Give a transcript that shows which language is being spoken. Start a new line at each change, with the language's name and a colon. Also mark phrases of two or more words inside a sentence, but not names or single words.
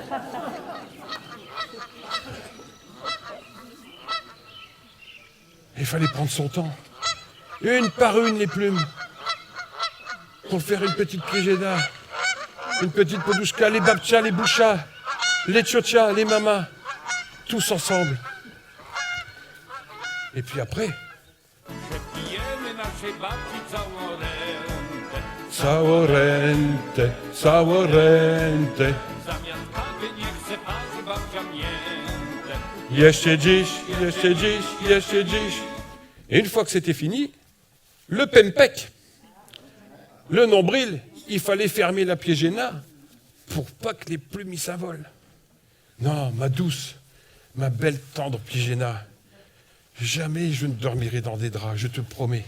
French: Il fallait prendre son temps. Une par une, les plumes. Pour faire une petite Piégéna, une petite Podouchka, les babtchas, les bouchas, les tchotchas, les mamas, tous ensemble. Et puis après... Saworente, saworente.
Polish: Jeszcze dziś, jeszcze dziś, jeszcze dziś.
French: Et une fois que c'était fini, le pempek, le nombril, il fallait fermer la Piégéna pour pas que les plumes y s'envolent. Non, ma douce, ma belle tendre Piégéna, jamais je ne dormirai dans des draps, je te promets.